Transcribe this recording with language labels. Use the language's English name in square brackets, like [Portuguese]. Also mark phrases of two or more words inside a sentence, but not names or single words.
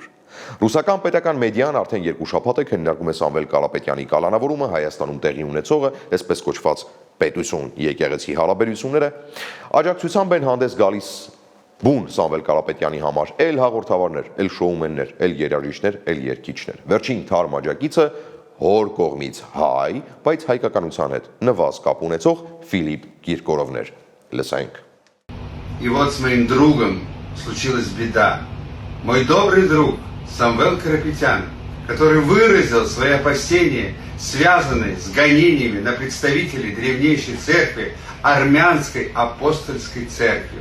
[Armenian] Ռուսական պետական մեդիան արդեն 2 շաբաթ է քննարկում է Սամվել Կարապետյանի կալանավորումը, Հայաստանում տեղի ունեցողը, այսպես կոչված պետություն եկեղեցի հարաբերությունները, աջակցությամբ են հանդես գալիս բուն Սամվել Կարապետյանի համար էլ հաղորդավարներ, էլ շոումեններ, էլ երաժիշտներ, էլ երգիչներ։ Վերջին թարմ աջակիցը հոր կողմից հայ, բայց հայկականության հետ նվազ կապ ունեցող Ֆիլիպ Կիրկորովներ։ Լսենք։ [Russian] И вот с моим другом случилась беда. Мой добрый друг Самвел Карапетян, который выразил свои опасения, связанные с гонениями на представителей древнейшей церкви, армянской апостольской церкви.